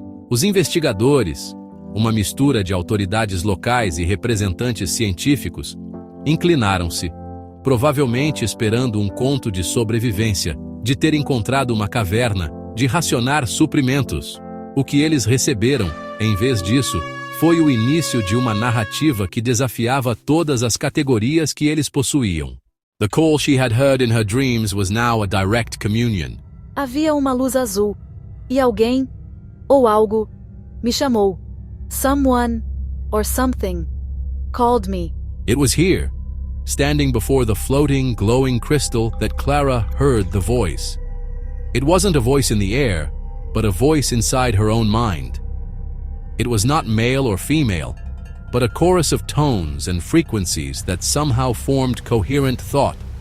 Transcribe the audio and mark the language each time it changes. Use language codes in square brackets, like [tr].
[pt] Os investigadores, uma mistura de autoridades locais e representantes científicos, inclinaram-se, provavelmente esperando um conto de sobrevivência, de ter encontrado uma caverna, de racionar suprimentos. O que eles receberam, em vez disso, foi o início de uma narrativa que desafiava todas as categorias que eles possuíam. [en] The call she had heard in her dreams was now a direct communion. [pt] Havia uma luz azul. E alguém, ou algo, me chamou. [en] Someone, or something, called me. It was here, standing before the floating, glowing crystal, that Clara heard the voice. It wasn't a voice in the air, but a voice inside her own mind. It was not male or female, but a chorus of tones and frequencies that somehow formed coherent thought.